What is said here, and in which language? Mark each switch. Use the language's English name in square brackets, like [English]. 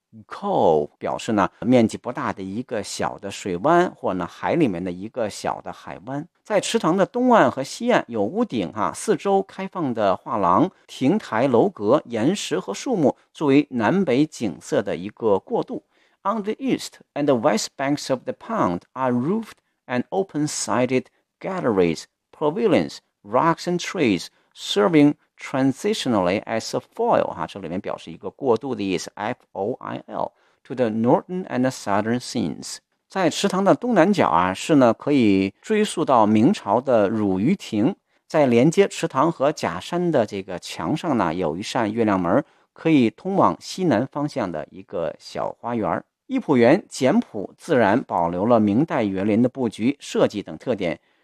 [Chinese] Cove 表示呢面积不大的一个小的水湾，或呢海里面的一个小的海湾。在池塘的东岸和西岸有屋顶啊，四周开放的画廊、亭台楼阁、岩石和树木作为南北景色的一个过渡。 [English] On the east and the west banks of the pond are roofed and open-sided galleries, pavilions, rocks and trees, servingtransitionally as a foil [Chinese] 啊，这里面表示一个过渡的意思 [English] FOIL to the northern and the southern scenes。 [Chinese] 在池塘的东南角啊，是呢可以追溯到明朝的汝鱼亭，在连接池塘和假山的这个墙上呢，有一扇月亮门，可以通往西南方向的一个小花园。艺圃园简朴自然，保留了明代园林的布局设计等特点。